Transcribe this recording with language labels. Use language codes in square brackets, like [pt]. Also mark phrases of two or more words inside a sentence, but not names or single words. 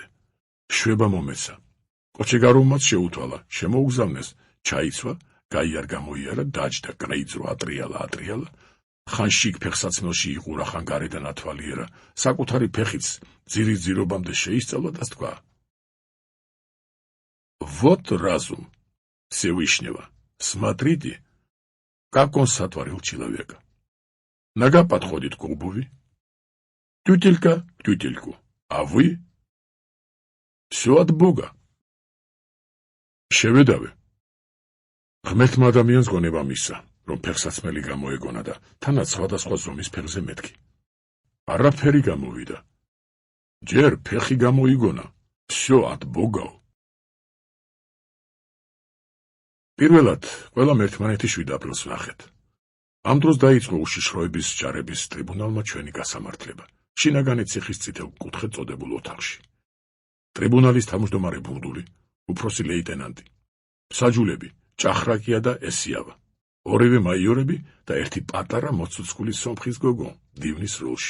[ka] შვება მომეცა. კოჩეგაროვმაც შეუთვალა, შემოუგზავნეს, ჩაიცვა, გაიარ გამოიარა, დაჯდა, კრეიძრო, ატრიალა. ხან შიგ ფეხსაცმელში იყურა, ხან გარედან ათვალიერა, საკუთარი ფეხიც ძირის ძირობამდე შეისწავლა და თქვა: [ru] Вот разум, Всевышнего. Смотрите, как он сотворил человека. Нога подходит к обуви, тютелька к тютельку, а вы всё от Бога. [ka] შევედავე. ღმერთმა ადამიანს გონება მისცა, რომ ფეხსაცმელი გამოეგონა და თანაც სხვადასხვა ზომის ფეხზე მეთქი. არაფერი გამოვიდა. ჯერ ფეხი გამოიგონა, [ru] всё от Бога. [ka] პირველად, ყველამ ერთმანეთის 7 აპრილს ვნახეთ. ამ დროს დაიწყო უშიშროების ჯარების ტრიბუნალმა ჩვენი გასამართლება. შინაგანი ციხის წითელ კუთხედ წოდებულ ოთახში. ტრიბუნალის თავმჯდომარე ბურდული, უფროსი ლეიტენანტი, საჯულები, ჭახრაკია და ესიავა, ორივე მაიორები და ერთი პატარა მოცუცკული სომხის გოგო დივნის როლში.